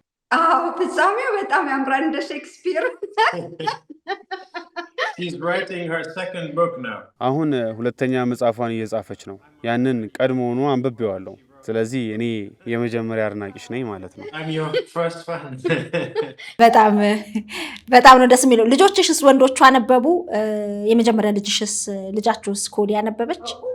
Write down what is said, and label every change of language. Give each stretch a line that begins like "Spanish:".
Amharic: አዎ ፍጻሜው በጣም ያምራል እንደ ሼክስፒር።
English: She's writing her second book now.
Amharic: አሁን ሁለተኛ መጽሐፏን እየጻፈች ነው። ያንን ቀድሞውኑ አንብቤዋለሁ። ስለዚህ እኔ የመጀመሪያ አድናቂሽ ነኝ ማለት ነው።
English: I'm your first fan.
Amharic: በጣም በጣም ነው ደስ የሚለው። ልጆችሽስ ወንዶቹ አነበቡ? የመጀመሪያ ልጃችሁስ ኮዲ ያነበበች?